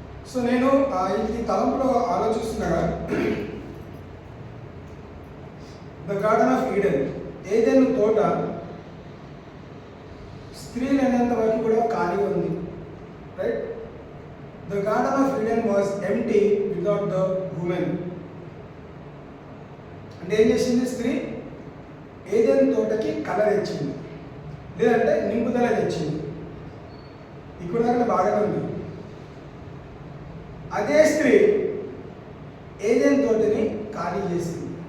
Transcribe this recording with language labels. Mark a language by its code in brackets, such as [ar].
[te] So నేను ఈ తలంపులో ఆలోచిస్తుండగా the garden of Eden, ఏదైనా తోట స్త్రీలు అనేంత వరకు కూడా ఖాళీగా ఉంది. [en] Right? The garden of Eden was empty without the woman. [te] అంటే ఏం చేసింది స్త్రీ? ఏదైనా తోటకి కలర్ తెచ్చింది, లేదంటే నింపుదల తెచ్చింది. ఇక్కడ దాకా బాగానే ఉంది. అదే స్త్రీ ఏదైనా తోటని ఖాళీ చేసింది.